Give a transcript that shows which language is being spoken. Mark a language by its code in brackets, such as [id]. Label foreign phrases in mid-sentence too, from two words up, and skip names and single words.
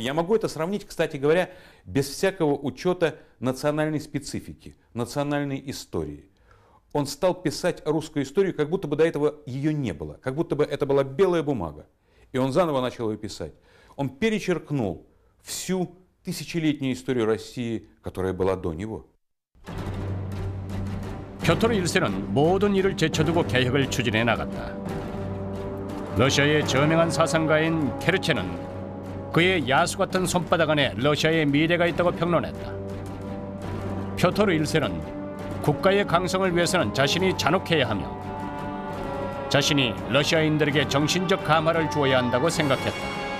[ru] Я могу это сравнить, кстати говоря, без всякого учета национальной специфики, национальной истории. Он стал писать русскую историю, как будто бы до этого ее не было, как будто бы это была белая бумага. И он заново начал ее писать. Он перечеркнул всю тысячелетнюю историю России, которая была до него. [ko] 표토르 1세는 모든 일을 제쳐두고 개혁을 추진해 나갔다. 러시아의 저명한 사상가인 케르체는 그의 야수 같은 손바닥 안에 러시아의 미래가 있다고 평론했다. 표토르 1세는 국가의 강성을 위해서는 자신이 잔혹해야 하며 자신이 러시아인들에게 정신적 감화를 주어야 한다고 생각했다.